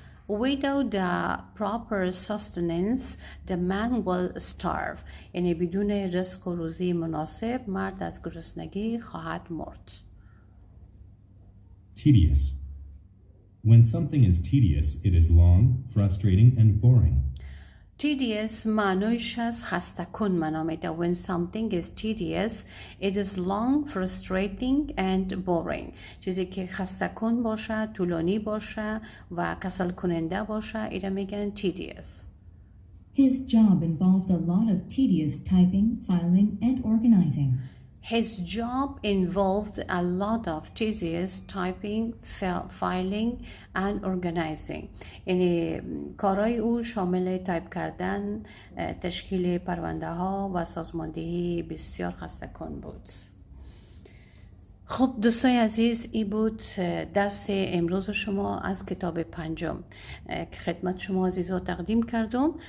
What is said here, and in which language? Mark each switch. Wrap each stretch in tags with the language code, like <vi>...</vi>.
<en>Without the proper sustenance, the man will starve.</en> <fa>یعنی بدون رزق و روزی مناسب مرد از گرسنگی خواهد مرد.</fa> <en>Tedious. When something is tedious, it is long, frustrating, and boring.</en> <fa>Tedious معنیش از خسته کن معنا میده.</fa> <en>When something is tedious, it is long, frustrating and boring.</en> <fa>چیزی که خسته کن باشه، طولانی باشه و کسل کننده باشه اینا میگن tedious.</fa> <en>His job involved a lot of tedious typing, filing, and organizing. His job involved a lot of tedious typing, filing and organizing.</en> <fa>یعنی کارهای او شامل تایپ کردن، تشکیل پرونده ها و سازماندهی بسیار خسته کن بود. خب دوستای عزیز این بود درس امروز شما از کتاب پنجم که خدمت شما عزیزا تقدیم کردم.</fa>